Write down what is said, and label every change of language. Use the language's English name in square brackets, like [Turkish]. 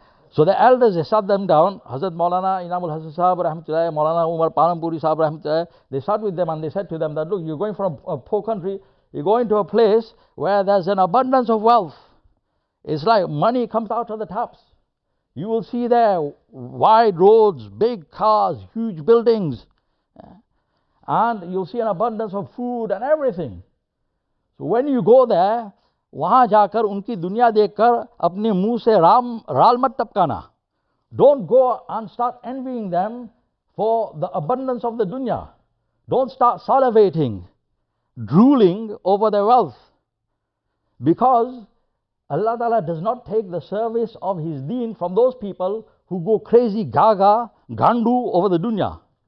[English] So the elders, they sat them down, Hazrat Molana, Inamul Hasan Sahab, Rahmatullah, Molana Umar Panampuri Sahab, Rahmatullah, they sat with them and they said to them that, look, you're going from a poor country, you're going to a place where there's an abundance of wealth. It's like money comes out of the taps. You will see there wide roads, big cars, huge buildings. And you'll see an abundance of food and everything. So when you go there, [Hindi] वहाँ जाकर उनकी दुनिया देखकर अपने मुंह से राल मत टपकाना. [English] Don't go and start envying them for the abundance of the dunya. Don't start salivating, drooling over their wealth. Because Allah Ta'ala does not take the service of His deen from those people who go crazy, gaga, gandu over the dunya.